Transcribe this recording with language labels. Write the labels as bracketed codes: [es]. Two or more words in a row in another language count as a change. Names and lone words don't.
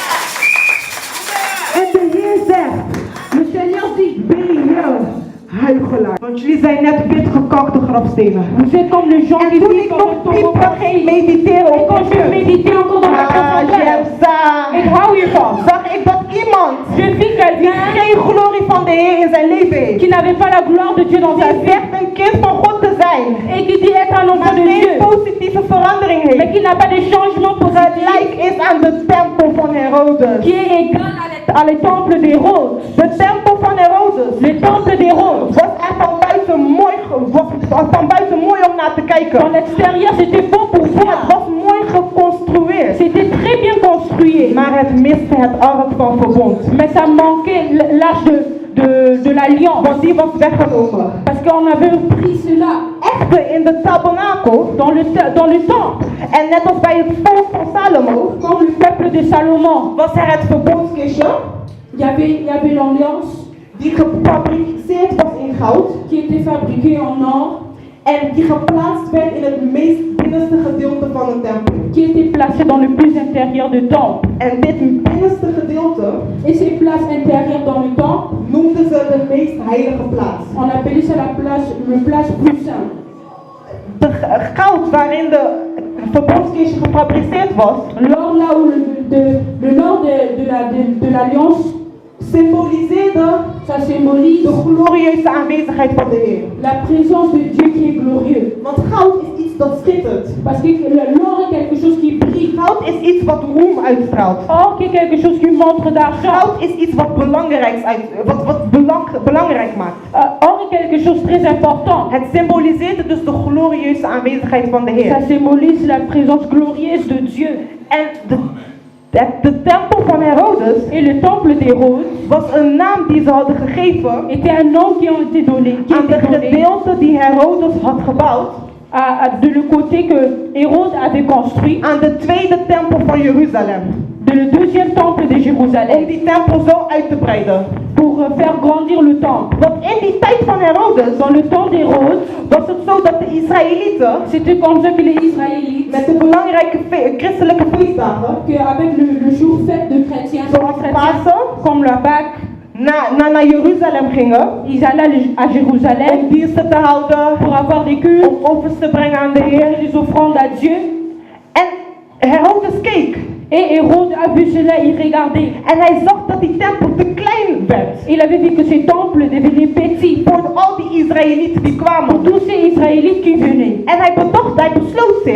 [nl] En de Heer zegt, [fr] Le Seigneur dit, [nl] ben je huigelaar. Want jullie zijn net witgekakte grafstenen. [fr] vous êtes comme les gens [nl] En [fr] qui [nl] toen [fr] vivent [nl] ik [fr] dans [nl] nog [fr] un tombeau. [nl] dieper ging mediteren [fr] Et [nl] op [fr] quand je méditais encore dans la profondeur, [nl] ik hou hiervan. zag ik dat iemand [fr] Je vis quelqu'un [nl] geen glorie van de Heer in zijn leven heeft. [fr] qui n'avait pas la gloire de Dieu dans sa [nl] Die [fr] vie [nl] zegt een kind van God te zijn. [fr] et qui dit être un enfant [nl] Maar [fr] de [nl] geen [fr] Dieu, [nl] positieve verandering [fr] mais [nl] heeft. [fr] qui n'a pas de changement [nl] Het [fr] positif, [nl] lijk is aan de tempel van Herodes. [fr] qui est égal à les temples d'Hérode. [nl] De tempel van Herodes [fr] Le temple d'Hérode, [nl] was er van buiten mooi, was van buiten mooi om naar te [fr] dans [nl] kijken. [fr] l'extérieur, c'était beau pour [nl] Het [fr] voir. [nl] was mooi geconstrueerd. [fr] C'était très bien construit. [nl] Maar het miste het ark van verbond. [fr] Mais ça manquait l'arche de l'alliance. [nl] Want die was weggenomen. [fr] Parce qu'on avait pris cela [nl] Echter in de tabernakel. [fr] dans le temple. [nl] En net als bij het volk van Salomo. [fr] Comme le peuple de Salomon, [nl] Was er het verbondskistje. [fr] il y avait l'alliance [nl] Die gefabriceerd was in goud. [fr] qui était fabriquée en or, [nl] En die geplaatst werd in het meest binnenste gedeelte van de tempel. [fr] qui était placée dans le plus intérieur du temple. [nl] En dit binnenste gedeelte [fr] Et ces places intérieures dans le temple, [nl] noemden ze de meest heilige plaats. [fr] on appelait ça le place plus sainte. [nl] De goud waarin de verbondskistje gefabriceerd was, [fr] L'or là où l'or de l'alliance, [nl] symboliseerde [fr] ça symbolise [nl] de glorieuze aanwezigheid van de Heer. [fr] la présence de Dieu qui est glorieux. [nl] Want goud is iets dat schittert. [fr] Parce que l'or est quelque chose qui brille. [nl] Goud is iets wat roem uitstraalt. [fr] Or qui est quelque chose qui montre d'argent. [nl] Goud is iets wat belangrijk maakt. [fr] Or est quelque chose de très important. [nl] Het symboliseert dus de glorieuze aanwezigheid van de Heer. [fr] Ça symbolise la présence glorieuse de Dieu. [nl] En de tempel van Herodes [fr] Et le temple d'Hérode [nl] was een naam die ze hadden gegeven [fr] était un nom qui a été donné, [nl] aan de gedeelte die Herodes had gebouwd [fr] de le côté que Hérode avait construit, [nl] aan de tweede tempel van Jeruzalem. [fr] le deuxième temple de [nl] Om [fr] Jérusalem, [nl] die tempel zo uit te breiden. [fr] pour faire grandir le temple. [nl] Want in die tijd van Herodes [fr] Dans le temps d'Hérode, [nl] was het zo dat de Israëlieten [fr] c'était comme ça que les Israélites, [nl] met de belangrijke christelijke feestdagen, [fr] qu'avec le jour fête de chrétiens, [nl] zoals Pasen, [fr] comme la Pâque, [nl] naar Jeruzalem gingen [fr] ils allaient à Jérusalem [nl] om diensten te houden, [fr] pour avoir des cultes, [nl] om offers te brengen aan de Heer. [fr] des offrandes à Dieu. [nl] En Herodes keek [fr] Et Hérode a vu cela, il regardait. [nl] en hij zag dat die tempel te klein werd [fr] Il avait vu que ces temples devenaient petits [nl] voor al die Israëlieten die [fr] pour [nl] kwamen. [fr] tous ces Israélites qui venaient. [nl] En hij besloot zich